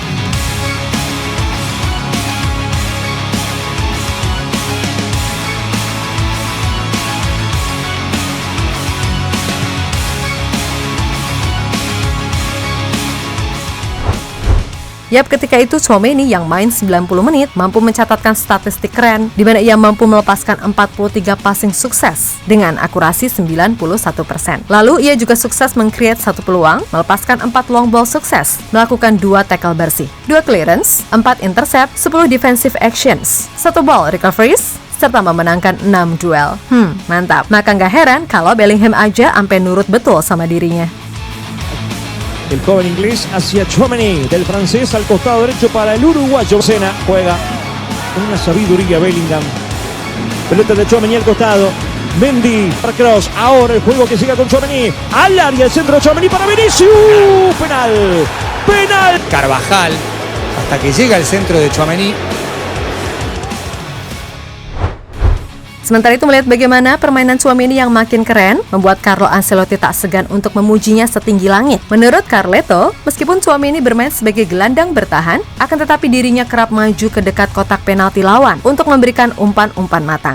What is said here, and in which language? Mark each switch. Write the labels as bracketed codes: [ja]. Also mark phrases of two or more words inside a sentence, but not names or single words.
[id] Yap, ketika itu Tchouaméni yang main 90 menit mampu mencatatkan statistik keren di mana ia mampu melepaskan 43 passing sukses dengan akurasi 91%. Lalu ia juga sukses meng-create 1 peluang, melepaskan 4 [en] long ball [id] sukses, melakukan 2 tackle bersih, 2 clearance, 4 intercept, 10 [en] defensive actions, [id] 1 [en] ball recoveries, [id] serta memenangkan 6 duel. Mantap. Maka nggak heran kalau Bellingham aja ampe nurut betul sama dirinya. [es] El joven inglés hacia Tchouaméni, del francés al costado derecho para el uruguayo. Sena juega con una sabiduría Bellingham. Pelota de Tchouaméni al costado. Mendy para Kroos. Ahora el juego que siga con Tchouaméni. Al área, el centro de Tchouaméni para Vinicius. Penal. Penal. Carvajal, hasta que llega el centro de Tchouaméni. [id] Sementara itu melihat bagaimana permainan Tchouaméni yang makin keren, membuat Carlo Ancelotti tak segan untuk memujinya setinggi langit. Menurut Carleto, meskipun Tchouaméni bermain sebagai gelandang bertahan, akan tetapi dirinya kerap maju ke dekat kotak penalti lawan untuk memberikan umpan-umpan matang.